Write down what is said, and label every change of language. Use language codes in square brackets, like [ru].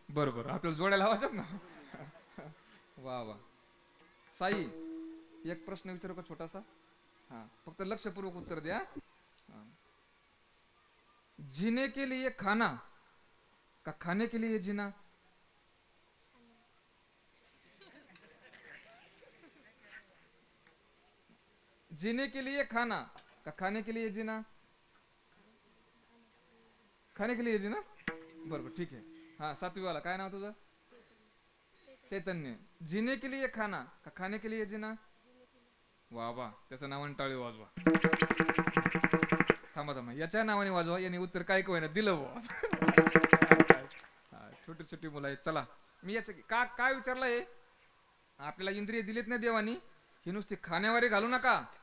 [mr] बरोबर आपल्याला जोड्या लावायच्यात ना. वा साई एक प्रश्न विचारू का छोटासा? हा फक्त लक्षपूर्वक उत्तर द्या. [hi] जीने के लिए खाना का खाने के लिए जीना? जीने के लिए खाना का खाने के लिए जीना? खाने के लिए जीना. [mr] बरोबर ठीक आहे. हा 7वी वाला काय नाव तुझं? चैतन्य. [hi] जीने के लिए खाना का खाने के लिए जीना? [mr] वा त्याचं नावाने टाळी वाजवा. थांबा याच्या नावाने वाजवा. याने उत्तर काय कोय ना दिलं बुवा. छोटी छोटी मुलं आहेत. चला मी याच काय विचारलंय? आपल्याला इंद्रिय दिलेत ना देवानी, ही नुसती खाण्यावारी घालू नका.